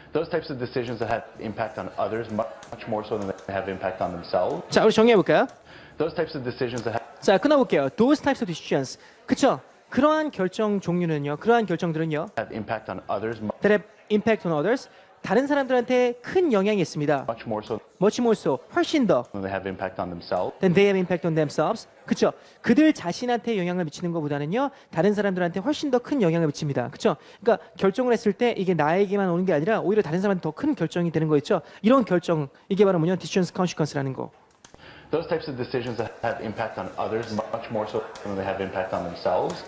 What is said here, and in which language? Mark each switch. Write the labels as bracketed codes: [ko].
[en] Those types of decisions that have impact on others much more so than they have impact on themselves. [ko] 자, 우리 정리해 볼까요? [en] Those types of decisions that have [ko] 자, 끊어볼게요. [en] Those types of decisions. [ko] 그쵸? 그러한 결정 종류는요. 그러한 결정들은요. [en] impact on others That have impact on others. [ko] 다른 사람들한테 큰 영향이 있습니다. [en] much more so Much more so. [ko] 훨씬 더. [en] than they have impact on themselves. Than they have impact on themselves. [ko] 그쵸? 그들 자신한테 영향을 미치는 것보다는요. 다른 사람들한테 훨씬 더 큰 영향을 미칩니다. 그쵸? 그러니까 결정을 했을 때 이게 나에게만 오는 게 아니라 오히려 다른 사람한테 더 큰 결정이 되는 거 있죠? 이런 결정. 이게 바로 뭐냐? [en] Decisions consequence라는 거. Those types of decisions that have impact on others much more so than they have impact on themselves.